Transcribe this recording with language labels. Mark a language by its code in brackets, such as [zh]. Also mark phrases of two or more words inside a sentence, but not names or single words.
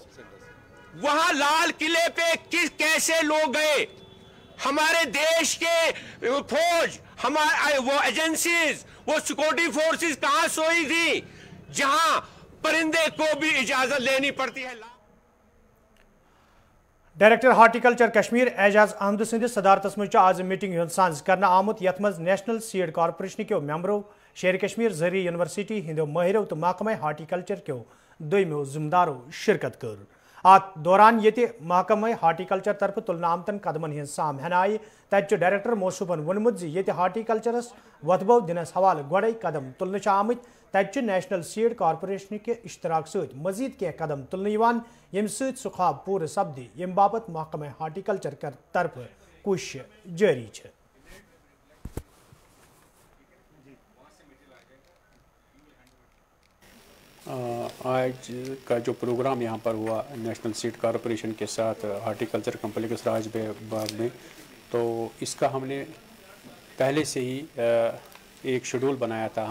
[hi] वहां लाल किले पे कैसे लोग गए, हमारे देश के फौज, हमारे वो एजेंसीज, वो [en] security forces [hi] कहां सोई थी जहां परिंदे को भी इजाजत लेनी पड़ती है। [ks] डायरेक्टर हार्टिकल्चर कश्मीर एजाज अहमद सदिस सदारतस मज आज मीटिंग सांझ करना आमुत यथ मज नेशनल सीड कॉर्पोरेशन के मेंबरों, शेर कश्मीर जरी यूनिवर्सिटी हिंदो माहिरों तो महकमा हार्टिकल्चर के दोयमो जिम्मेदारों शिरकत कर। अत दौरान ये महकमा हार्टिकल्चर तरफ तुलन आमतन कदमन हज साम हन आय। तत डायरेक्टर मौसूफन वोनमुत ये हार्टिकल्चरस वतबो दिनस हवाले गोड़े कदम तुलन आमत। तत नेशनल सीड कॉर्पोरेशन के इश्तराक सत मजीद कह कदम तुलन यम सह ख्वाब पूर सपदि यम बाबत महकमा हार्टिकल्चर तरफ कोशिश जारी है। [hi] आज का जो प्रोग्राम यहाँ पर हुआ नेशनल सीड कॉर्पोरेशन के साथ हार्टिकल्चर कॉम्प्लेक्स राजबाग में, तो इसका हमने पहले से ही एक शेड्यूल बनाया था।